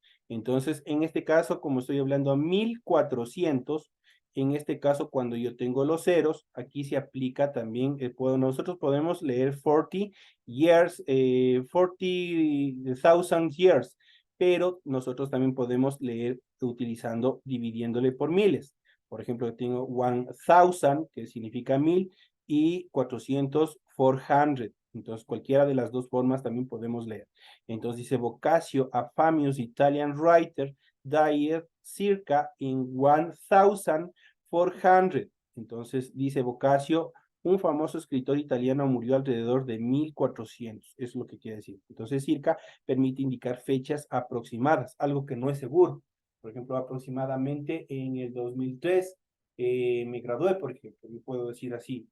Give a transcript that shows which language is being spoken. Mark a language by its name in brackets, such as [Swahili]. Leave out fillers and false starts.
[Spanish] Entonces, en este caso, como estoy hablando a 1400, en este caso, cuando yo tengo los ceros, aquí se aplica también, nosotros podemos leer 40 years, 40,000 years, pero nosotros también podemos leer utilizando, dividiéndole por miles. Por ejemplo, tengo 1000, que significa 1000, y 400, 400. Entonces, cualquiera de las dos formas también podemos leer. Entonces dice, [English] Boccaccio, a famous Italian writer, died circa in 1400. [Spanish] Entonces dice Boccaccio, un famoso escritor italiano murió alrededor de 1400. Eso es lo que quiere decir. Entonces, circa permite indicar fechas aproximadas, algo que no es seguro. Por ejemplo, aproximadamente en el 2003 me gradué, por ejemplo, yo puedo decir así.